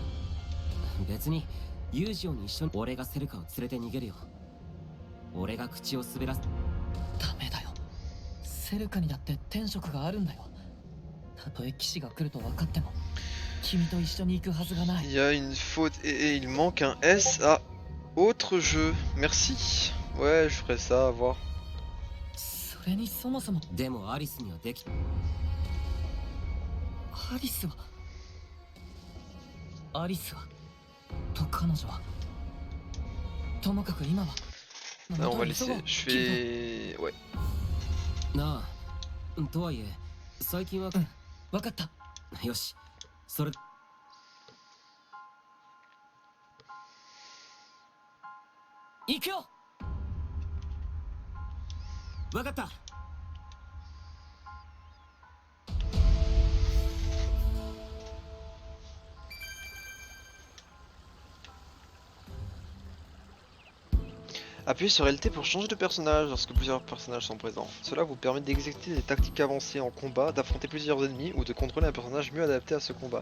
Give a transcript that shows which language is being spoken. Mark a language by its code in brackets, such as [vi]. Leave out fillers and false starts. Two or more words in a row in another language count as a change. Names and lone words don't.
[ja] 別にユージオに一緒に俺がセルカを連れて逃げるよ。俺が口を滑らす。ダメだよ。セルカにだって天職があるんだよ。たとえ騎士が来ると分かっても君と一緒に行くはずがない。 [fr] Il y a une faute et il manque un S à autre jeu. Merci. Ouais, je ferai ça, à voir. [ja] それにそもそもでもアリスにはできアリスはと彼女はともかく今は [fr] Non, on va laisser. Je fais. Ouais. [ja] なあとはいえ最近は分かった。よしそれ行くよ。分かった。 [fr] Appuyez sur LT pour changer de personnage lorsque plusieurs personnages sont présents. Cela vous permet d'exécuter des tactiques avancées en combat, d'affronter plusieurs ennemis ou de contrôler un personnage mieux adapté à ce combat.